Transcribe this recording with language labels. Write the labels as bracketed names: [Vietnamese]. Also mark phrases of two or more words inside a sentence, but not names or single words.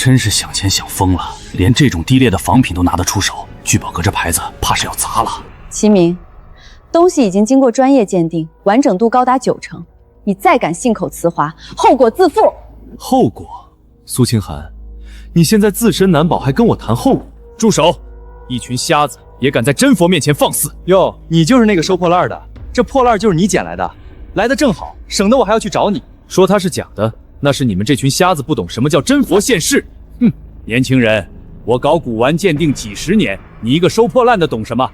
[Chinese] 真是想錢想瘋了，連這種低劣的仿品都拿得出手，聚寶閣這牌子怕是要砸了。齊明，東西已經經過專業鑑定，完整度高達90%，你再敢信口雌华，後果自負。後果？蘇清寒，你現在自身难保，還跟我談後果？住手！一群瞎子也敢在真佛面前放肆！哟，你就是那個收破烂的，這破爛就是你撿來的，來得正好，省得我還要去找你。說它是假的，那是你們這群瞎子不懂什麼叫真佛現世。哼，年輕人，我搞古玩鑑定幾十年，你一個收破爛的懂什麼？